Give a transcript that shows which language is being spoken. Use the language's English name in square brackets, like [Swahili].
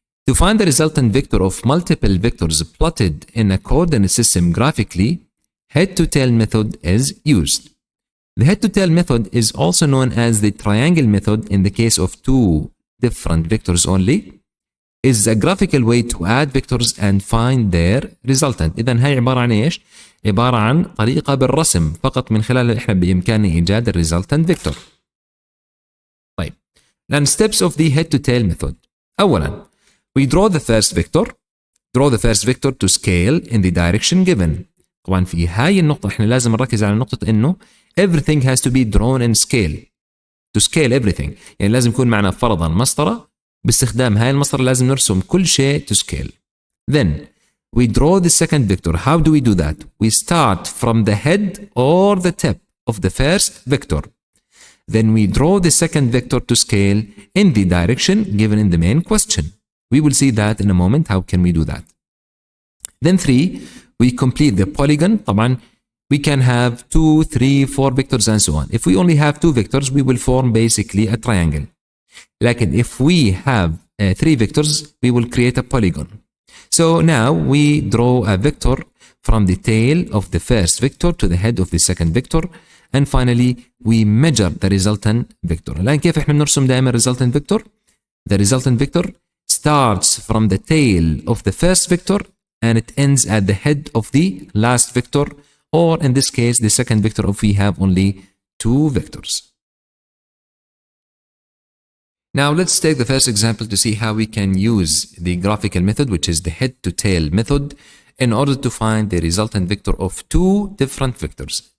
[English] To find the resultant vector of multiple vectors plotted in a coordinate system graphically, head-to-tail method is used. The head-to-tail method is also known as the triangle method in the case of two different vectors only. Is a graphical way to add vectors and find their resultant. [Arabic] إذن هاي عبارة عن إيش؟ عبارة عن طريقة بالرسم فقط من خلالها إحنا بإمكاننا إيجاد [English] resultant vector. [Arabic] طيب، الآن [English] steps of the head-to-tail method. [Arabic] أولاً [English] we draw the first vector to scale in the direction given. [Arabic] طبعاً في هاي النقطة إحنا لازم نركز على نقطة إنه [English] everything has to be drawn in scale. To scale everything. [Arabic] يعني لازم يكون معنا فرضاً مسطرة. باستخدام هاي المسطرة لازم نرسم كل شيء [English] to scale. Then we draw the second vector. How do we do that? We start from the head or the tip of the first vector. Then we draw the second vector to scale in the direction given in the main question. We will see that in a moment. How can we do that? Then 3, we complete the polygon. [Arabic] طبعا [English] we can have 2, 3, 4 vectors and so on. If we only have 2 vectors, we will form basically a triangle. Like if we have 3 vectors, we will create a polygon. So now we draw a vector from the tail of the first vector to the head of the second vector, and finally we measure the resultant vector. [Arabic] الآن كيف احنا بنرسم دائما [English] resultant vector? The resultant vector starts from the tail of the first vector and it ends at the head of the last vector, or in this case the second vector if we have only 2 vectors. Now let's take the first example to see how we can use the graphical method, which is the head-to-tail method, in order to find the resultant vector of 2 different vectors.